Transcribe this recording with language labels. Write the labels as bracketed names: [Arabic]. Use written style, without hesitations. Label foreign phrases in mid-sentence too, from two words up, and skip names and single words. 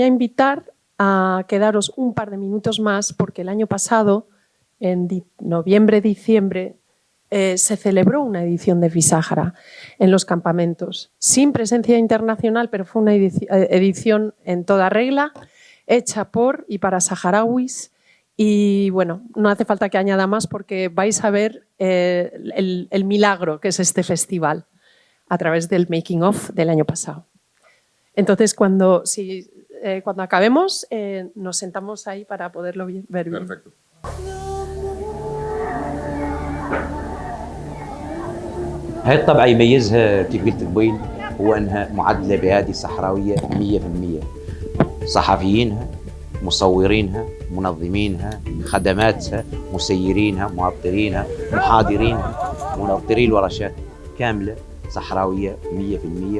[Spanish] invitar a quedaros un par de minutos más porque el año pasado, en noviembre, diciembre, se celebró una edición de FISAHARA en los campamentos, sin presencia internacional, pero fue una edición en toda regla, hecha por y para saharauis. Y bueno, no hace falta que añada más porque vais a ver el milagro que es este festival a través del making of del año pasado. Entonces, si cuando acabemos nos sentamos ahí para poderlo ver bien. Perfecto. [Arabic] هاي الطبعة يميزها كيف قلت قبيل هو أنها معدلة بهذه صحراوية 100%. صحفيينها، مصورينها، منظمينها، خدماتها، مسيرينها، معطرينها، محاضرينها، منظري الورشات كاملة صحراوية 100%.